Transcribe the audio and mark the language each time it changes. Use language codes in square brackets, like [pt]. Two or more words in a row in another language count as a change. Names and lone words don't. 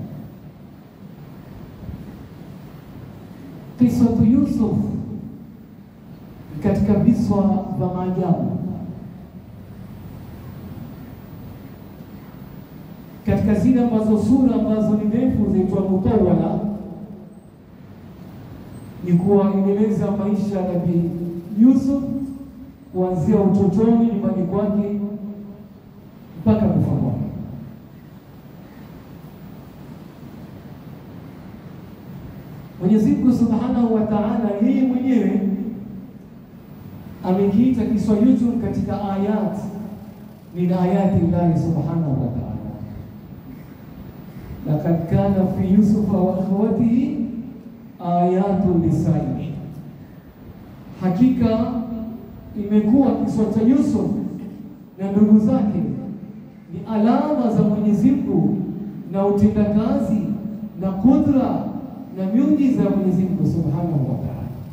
[ar] قصة يوسف [sw] katika viswa vya maajabu, katika zile ambazo sura ambazo ni ndefu zaitwa mutawala, ni kuwa inaeleza maisha ya Nabii Yusuf kuanzia utotoni nyumbani kwake mpaka kufa kwake. Mwenyezi Mungu [ar] سبحانه وتعالى [sw] yeye mwenyewe amekiita kiswa hicho katika [ar] آية من آيات الله سبحانه وتعالى. لقد كان في يوسف وإخوته آيات للسائلين, [sw] hakika imekuwa kiswa cha Yusuf na ndugu zake ni alama za Mwenyezi Mungu na utendakazi na kudra na miujiza ya Mwenyezi Mungu [ar] سبحانه وتعالى.